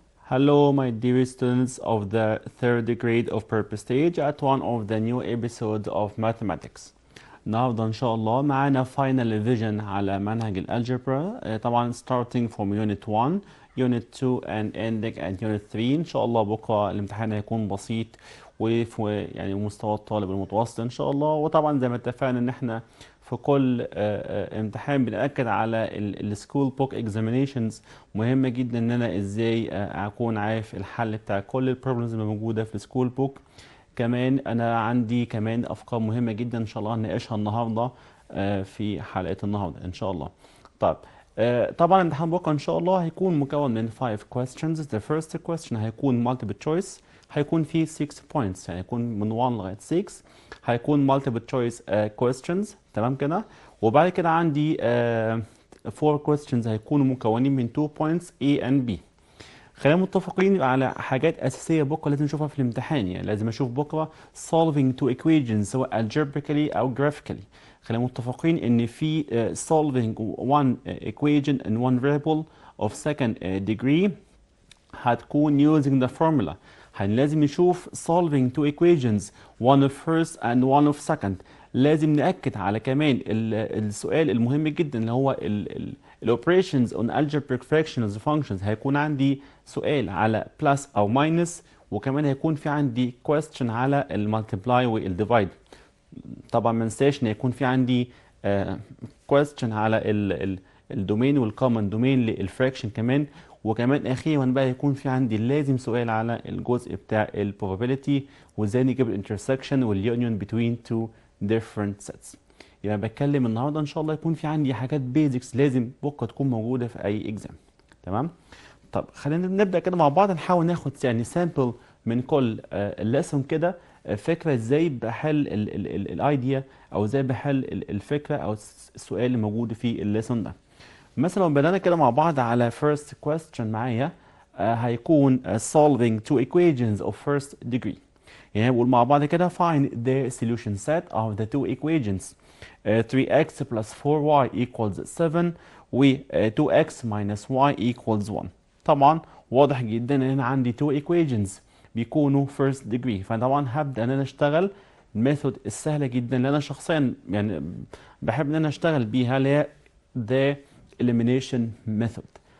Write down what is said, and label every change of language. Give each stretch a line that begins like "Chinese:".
English: Hello, my dear students of the third grade of purpose stage at one of the new episodes of mathematics.
Arabic: النهارده إن شاء الله معانا
English: final revision
Arabic: على منهج الالجبرا طبعا
English: starting from unit 1 unit 2 and ending at unit 3.
Arabic: إن شاء الله بكرة الامتحان هيكون بسيط وفي يعني مستوى الطالب المتوسط إن شاء الله. وطبعا زي ما اتفقنا إن احنا في كل امتحان بنأكد على السكول بوك اكزامينيشنز. مهمة جدا ان انا ازاي اكون عارف الحل بتاع كل البروبلمز اللي موجودة في السكول بوك. كمان انا عندي كمان افكار مهمة جدا ان شاء الله هنناقشها النهاردة في حلقة النهاردة ان شاء الله. طيب طبعا امتحان بكره ان شاء الله هيكون مكون من 5 questions.
English: The first question
Arabic: هيكون
English: multiple choice،
Arabic: هيكون فيه
English: 6 points،
Arabic: يعني هيكون من 1 لغاية 6. هيكون
English: multiple choice questions،
Arabic: تمام كده. وبعد كده عندي
English: 4 questions
Arabic: هيكونوا مكونين من
English: 2 points A and B.
Arabic: خلينا متفقين على حاجات أساسية بكرة لازم نشوفها في الامتحان. يعني لازم أشوف بكرة
English: solving two equations
Arabic: سواء
English: algebraically
Arabic: أو
English: graphically.
Arabic: خلينا متفقين إن في
English: solving one equation in one variable of second degree
Arabic: هتكون
English: using the formula.
Arabic: لازم نشوف
English: solving two equations one of first and one of second.
Arabic: لازم نأكد على كمان السؤال المهم جدا اللي هو ال
English: operations on algebraic fractions functions.
Arabic: هيكون عندي سؤال على plus أو minus، وكمان هيكون في عندي
English: question
Arabic: على المultiply والديفايد. طبعا ما ننساش ان يكون في عندي
English: question
Arabic: على الدومين والكومن دومين للفراكشن كمان. وكمان اخيرا بقى يكون في عندي لازم سؤال على الجزء بتاع البروبابيلتي وازاي نجيب الانترسكشن واليونيون بتوين تو ديفرنت سيتس. يبقى بتكلم النهارده ان شاء الله يكون في عندي حاجات بيزكس لازم بكره تكون موجوده في اي اكزام. تمام. طب خلينا نبدا كده مع بعض نحاول ناخد يعني سامبل من كل الليسون كده، فكره ازاي بحل الايديا او ازاي بحل الفكره او السؤال اللي موجود في الليسون ده. مثلا بدأنا كده مع بعض على
English: first question
Arabic: معايا هيكون
English: solving two equations of first degree.
Arabic: يعني بقول مع بعض كده
English: find the solution set of the two equations 3x plus 4y equals 7 و 2x minus y equals 1.
Arabic: طبعا واضح جدا ان انا عندي
English: two equations
Arabic: بيكونوا
English: first degree،
Arabic: فطبعا هبدأ ان انا اشتغل الميثود السهلة جدا اللي انا شخصيا يعني بحب ان انا اشتغل بيها اللي هي
English: the elimination method.